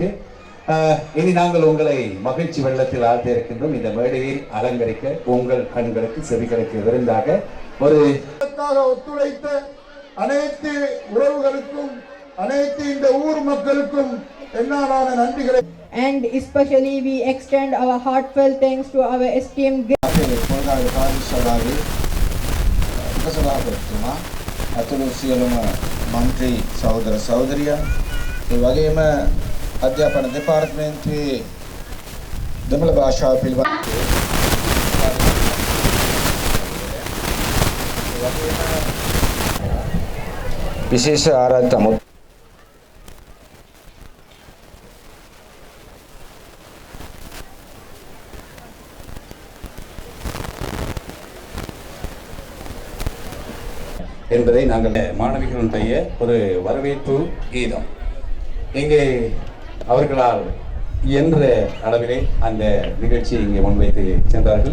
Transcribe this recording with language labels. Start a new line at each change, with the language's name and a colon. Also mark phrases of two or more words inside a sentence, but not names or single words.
Tamil: இனி நாங்கள் உங்களை மகிழ்ச்சி வெள்ளத்தில் ஆழ்த்த இருக்கின்றோம். இந்த மேடையில் அலங்கரிக்க உங்கள் கண்களுக்கு செவிகளுக்கு விருந்தாக ஒரு ஒத்துழைத்த அனைத்து உறவுகளுக்கும் அனைத்து இந்த ஊர் மக்களுக்கும் என்னாலான நன்றிகளை.
English: And especially we extend our heartfelt thanks to our esteemed guests.
Sinhala: අතුළු සියලුම මන්ත්‍රී සහෝදර සහෝදරියන් ඒ වගේම අධ්‍යාපන දෙපාර්තමේන්තුවේ දෙමළ භාෂාව පිළිබඳ විශේෂ ආරාධනා
Tamil: என்பதை நாங்கள் மாணவிகளுடைய ஒரு வரவேற்பு கீதம் இங்கே அவர்களால் இயன்ற அளவிலே அந்த நிகழ்ச்சியை இங்கே முன்வைத்து சென்றார்கள்.